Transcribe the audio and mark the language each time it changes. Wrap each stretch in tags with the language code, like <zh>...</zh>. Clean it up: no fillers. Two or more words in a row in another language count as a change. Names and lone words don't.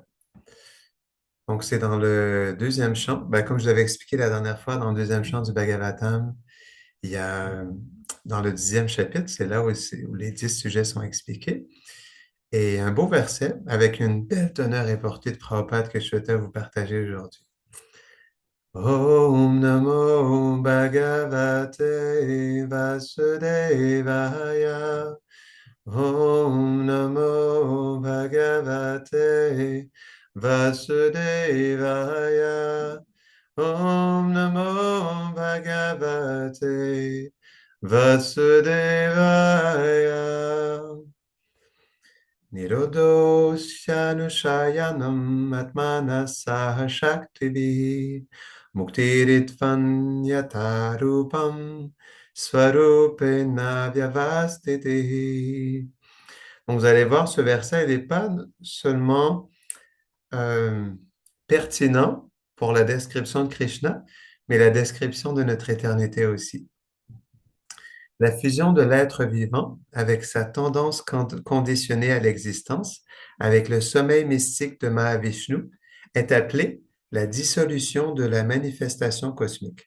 <fr>Donc, c'est dans le deuxième chant. Ben, comme je l'avais expliqué la dernière fois, dans le deuxième chant du Bhagavatam, il y a, dans le 10e chapitre, c'est là où les 10 sujets sont expliqués. Et un beau verset avec une belle teneur et portée de Prabhupada que je souhaitais vous partager aujourd'hui.</fr> <sa>Om Namo Bhagavate Vasudevaya. Om Namo Bhagavate Vasudevaya. Om Namo Bhagavate Vasudevaya. Nirodoshanushayanam atmana sahashaktivi muktiritvan yatarupam svarupena vyavastiti.</sa> <fr>Donc, vous allez voir, ce verset, il n'est pas seulement euh, pertinent pour la description de Krishna, mais la description de notre éternité aussi. La fusion de l'être vivant avec sa tendance conditionnée à l'existence, avec le sommeil mystique de Mahavishnu, est appelée la dissolution de la manifestation cosmique.</fr>